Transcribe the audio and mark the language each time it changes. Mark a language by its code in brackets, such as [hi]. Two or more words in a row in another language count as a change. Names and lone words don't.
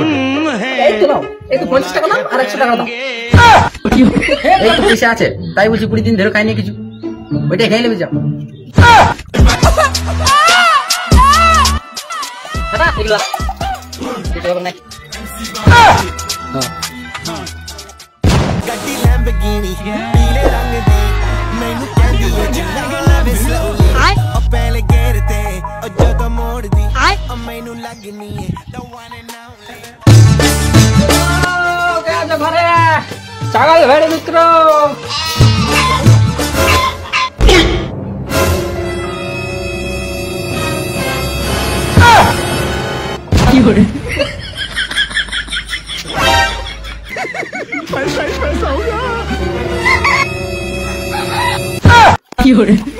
[bn] এই তো নাও, এই তো 50 টাকা নাও আর 100 টাকা দাও। এই তো পয়সা আছে, তাই বলছি 20 দিন ধরে খাই নাই কিছু, ওইটাই খাই নেবে যাও। এগুলা কিছু হবে না। [pa] ਗੱਡੀ ਲੈਂਬਗੀਨੀ ਪੀਲੇ ਰੰਗ ਦੀ ਮੈਨੂੰ ਕਹਿੰਦੀ ਓ ਜਿੰਨਾ ਵੇ ਸਲੋਲੀ ਓ ਪਹਿਲੇ ਗੇਰ ਤੇ ਓ ਜਦੋਂ ਮੋੜਦੀ ਓ ਮੈਨੂੰ ਲੱਗਨੀ ਏ [en] the one and only [bn] ও কে আছে ঘরে? ছাগল ভেড়ি মিত্র, কি করে? কি করে?